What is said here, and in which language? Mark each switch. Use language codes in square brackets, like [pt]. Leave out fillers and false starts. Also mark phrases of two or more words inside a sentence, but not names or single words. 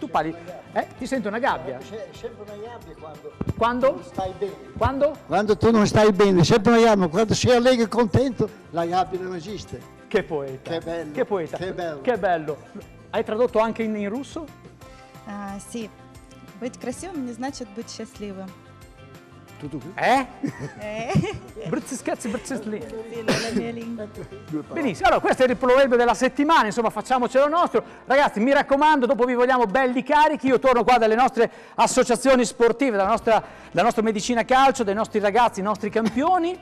[it] Tu parli, ti senti una gabbia? C'è sempre una gabbia Quando? non stai bene. Quando? Quando tu non stai bene, sempre una gabbia, quando sei allegro e contento, la gabbia non esiste. Che poeta. Che bello. Che poeta. Che bello. Che bello. Hai tradotto anche in russo? Sì. [ru] Быть красивым не значит быть счастливым. [it] Tutto qui? Bruzziscazzi. Sì, nella mia lingua. Benissimo, allora questo è il proverbio della settimana, insomma facciamocelo nostro. Ragazzi, mi raccomando, dopo vi vogliamo belli carichi, io torno qua dalle nostre associazioni sportive, dalla nostra Medicina Calcio, dei nostri ragazzi, i nostri campioni.